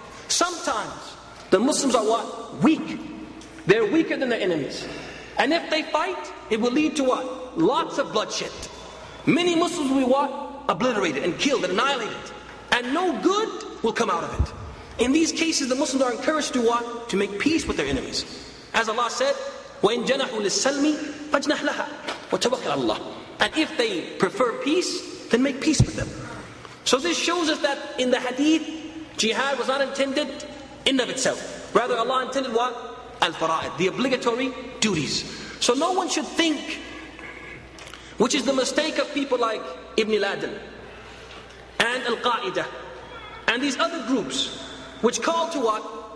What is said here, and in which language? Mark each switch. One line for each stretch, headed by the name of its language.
English: Sometimes the Muslims are what? Weak. They're weaker than their enemies. And if they fight, it will lead to what? Lots of bloodshed. Many Muslims will be what? Obliterated and killed and annihilated. And no good will come out of it. In these cases, the Muslims are encouraged to what? To make peace with their enemies. As Allah said,
Arabic: وَإِن جَنَحُوا لِلسَّلْمِ فَاجْنَحْ لَهَا وَتَوَكَّلْ عَلَى اللَّهِ.
English: And if they prefer peace, then make peace with them. So this shows us that in the hadith, jihad was not intended in of itself. Rather, Allah intended what? Al-fara'id, the obligatory duties. So no one should think, which is the mistake of people like Ibn Laden and Al-Qaeda and these other groups, which call to what?